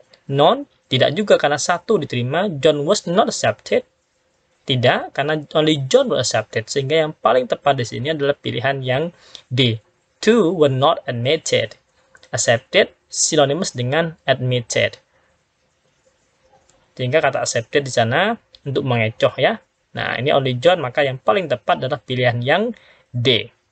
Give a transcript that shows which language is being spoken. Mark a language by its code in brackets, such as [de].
[id] None, tidak juga karena 1 diterima. [en] John was not accepted, [id] tidak, karena [en] only John was accepted. [id] Sehingga yang paling tepat di sini adalah pilihan yang D. [en] 2 were not admitted. Accepted synonymous [id] dengan [en] admitted. [id] Sehingga kata accepted di sana untuk mengecoh ya. Nah, ini only John, maka yang paling tepat adalah pilihan yang D.